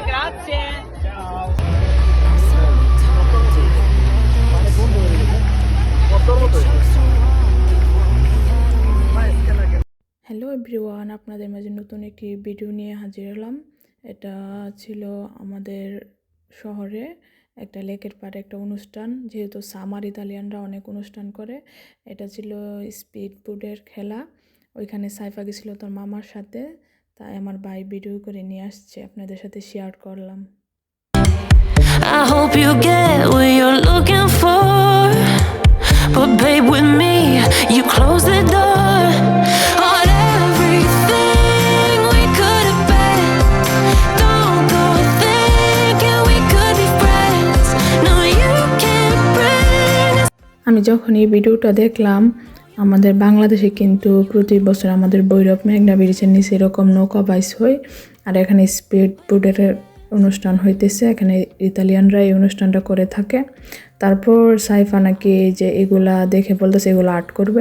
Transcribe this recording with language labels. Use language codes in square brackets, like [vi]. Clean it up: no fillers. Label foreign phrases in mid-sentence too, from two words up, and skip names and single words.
[it] grazie. Ciao. [en] Hello everyone, [bn] আপনাদের মাঝে নতুন একটি ভিডিও নিয়ে হাজির হলাম। এটা ছিল আমাদের শহরে একটা লেকের পাড়ে একটা অনুষ্ঠান। যেহেতু সামার ইতালিয়ানরা অনেক অনুষ্ঠান করে, এটা ছিল স্পিড বোটের খেলা। ওইখানে সাইফা গেছিল তার মামার সাথে, তাই আমার ভাই ভিডিও করে নিয়ে আসছে, আপনাদের সাথে শেয়ার করলাম। [en] I hope you get what you're looking for, but babe, with me you close the door on everything we could have been. Don't go thinking we could be friends. No, you can't bring us. [bn] আমি যখন এই ভিডিওটা দেখলাম, আমাদের বাংলাদেশে কিন্তু প্রতি বছর আমাদের ভৈরব মেঘনা ব্রিজের নিচে এরকম নৌকা বাইচ হয়, আর এখানে স্পিড বোটের অনুষ্ঠান হইতেছে। এখানে ইতালিয়ানরা এই অনুষ্ঠানটা করে থাকে। তারপর সাইফা নাকি যে এগুলা দেখে বলতেছে এগুলো আর্ট করবে।